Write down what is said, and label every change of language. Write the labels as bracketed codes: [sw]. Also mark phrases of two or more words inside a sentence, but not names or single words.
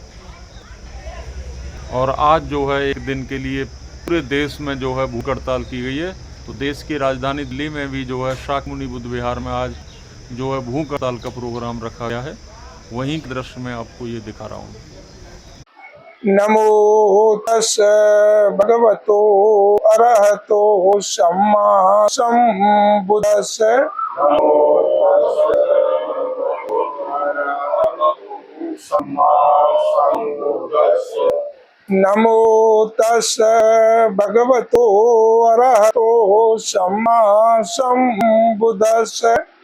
[hi] और आज जो है एक दिन के लिए पूरे देश में जो है भूख हड़ताल की गई है। तो देश की राजधानी दिल्ली में भी जो है शाक्यमुनि बुद्ध विहार में आज जो है भूख हड़ताल का प्रोग्राम रखा गया है। वहीं के दृश्य में आपको ये दिखा रहा हूँ। [pi] नमो तस् भगवतो अरहतो सम्मा सम्बुद्धस्स। नमो तस् भगवतो अरहतो सम्मा सम्बुद्धस्स।